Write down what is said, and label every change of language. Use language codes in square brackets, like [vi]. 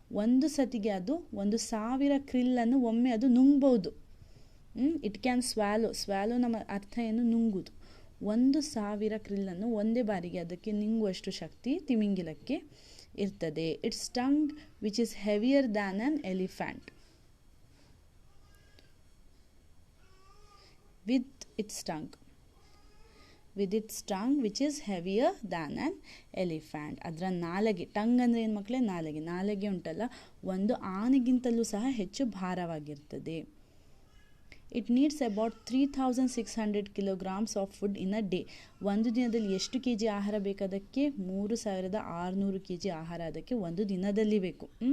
[kn] ಒಂದು ಸತಿಗೆ ಅದು 1000 ಕ್ರಿಲ್ಲನ್ನು ಒಮ್ಮೆ ಅದು ನುಂಗ್ಬೋದು. [en] it can swallow [kn] ನಮ್ಮ ಅರ್ಥ ಏನು? ನುಂಗುದು. 1000 ಕ್ರಿಲ್ಲನ್ನು ಒಂದೇ ಬಾರಿಗೆ ಅದಕ್ಕೆ ನುಂಗುವಷ್ಟು ಶಕ್ತಿ ತಿಮಿಂಗಿಲಕ್ಕೆ ಇರ್ತದೆ. [en] Its tongue which is heavier than an elephant. with its tongue which is heavier than an elephant. [kn] ಅದರ ನಾಲಗೆ, ಟಂಗ್ ಅಂದರೆ ಏನು ಮಕ್ಕಳೇ? ನಾಲಗೆ ಉಂಟಲ್ಲ, ಒಂದು ಆನೆಗಿಂತಲೂ ಸಹ ಹೆಚ್ಚು ಭಾರವಾಗಿರ್ತದೆ. [en] It needs about 3600 kilograms of food in a day. [kn] ಒಂದು ದಿನದಲ್ಲಿ ಎಷ್ಟು kg ಆಹಾರ ಬೇಕು ಅದಕ್ಕೆ? 3600 kg ಆಹಾರ ಅದಕ್ಕೆ ಒಂದು ದಿನದಲ್ಲಿ ಬೇಕು.